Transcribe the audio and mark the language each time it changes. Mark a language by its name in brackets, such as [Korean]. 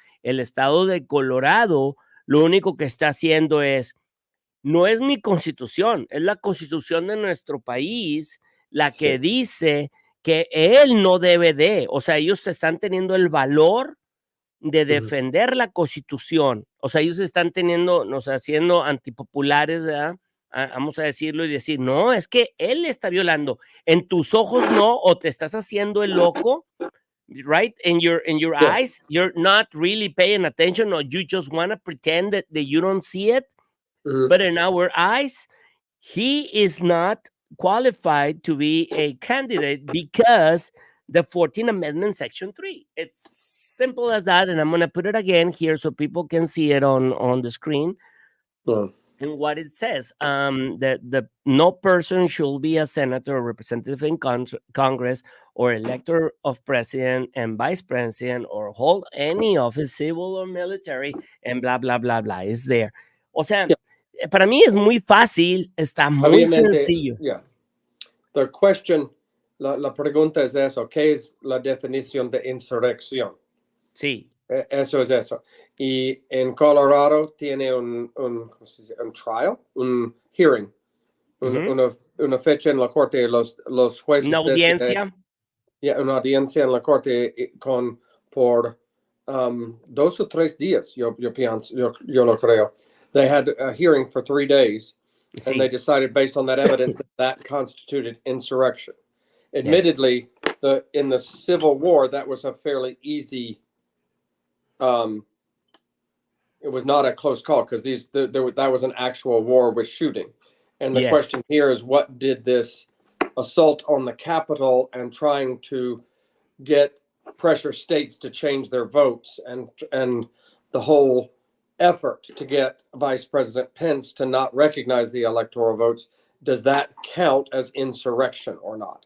[Spanish] El estado de Colorado lo único que está haciendo no es mi constitución, es la constitución de nuestro país la que dice que él no debe de, o sea, ellos están teniendo el valor de defender la constitución, o sea, ellos están siendo antipopulares, ¿verdad? Vamos a decirlo y decir, no, es que él está violando, en tus ojos no, o te estás haciendo el loco, [English] right? In your eyes, you're not really paying attention, or you just want to pretend that you don't see it. But in our eyes, he is not qualified to be a candidate because the 14th Amendment, Section 3. It's simple as that. And I'm going to put it again here so people can see it on the screen. And what it says, that no person should be a senator or representative in Congress or elector of president and vice president or hold any office, civil or military, and blah, blah, blah, blah. It's there. [Spanish] O sea, para mí es muy fácil, está muy sencillo. [English] The question, [Spanish] la pregunta es eso, ¿qué es la definición de insurrección? Sí. Eso es eso. Y en Colorado tiene un trial, un hearing, una fecha en la corte, los jueces. Una audiencia. Una audiencia en la corte por 2 o 3 días, yo pienso, yo lo creo. [English] They had a hearing for 3 days, and they decided based on that evidence that constituted insurrection. Admittedly, in the Civil War, that was a fairly easy. It was not a close call because that was an actual war with shooting, and the question here is, what did this assault on the Capitol and trying to get pressure states to change their votes and the whole effort to get Vice President Pence to not recognize the electoral votes, does that count as insurrection or not?